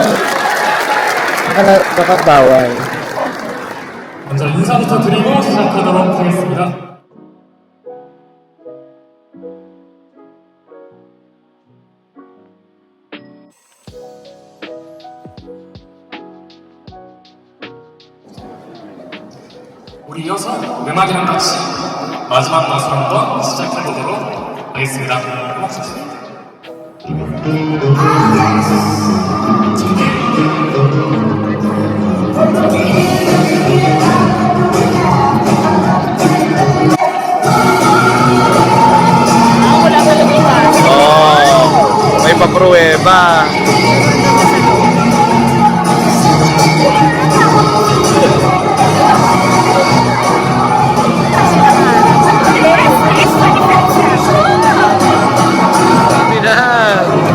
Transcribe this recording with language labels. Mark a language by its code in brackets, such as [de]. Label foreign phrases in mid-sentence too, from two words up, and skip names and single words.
[tl] Baka bawal. [ko] 먼저 인사부터 드리고 시작하도록 하겠습니다. 우리 이어서 음악이랑 같이 마지막 맛을 한번 시작해보도록 하겠습니다. 음악 주세요. [tl] Wala ko lang iba. Oh, may papruweba. Sabi na.